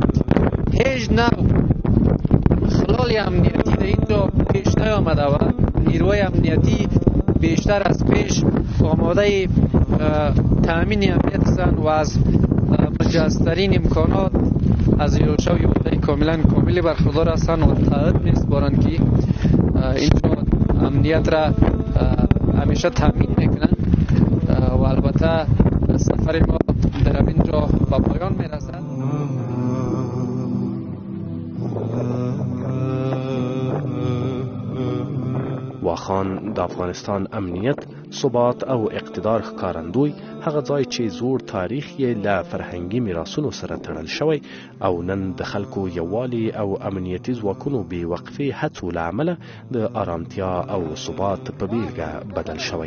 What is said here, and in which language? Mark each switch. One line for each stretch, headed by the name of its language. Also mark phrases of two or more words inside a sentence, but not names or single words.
Persian: هیچ نوع خلال امنیتی در اینجا پیش نیامده و نیروهای امنیتی بیشتر از پیش آماده تأمین امنیت هستند و از مجهزترین امکانات از یوشا و یوشای کاملی برخوردار هستند و تعهد می‌سپارند که اینجا امنیت را همیشه تأمین میکنند و البته سفر ما در اینجا به پایان میرسد.
Pashto: واخان د افغانستان امنیت، ثبات او اقتدار ښکارندوی، هغه ځای چې زوړ تاریخ یې له فرهنګي میراثونو سره تړل شوی او نن د خلکو یووالي او امنیتي ځواکونو بې وقفې هڅو له امله د آرامتیا او ثبات په بیلګه بدل شوی.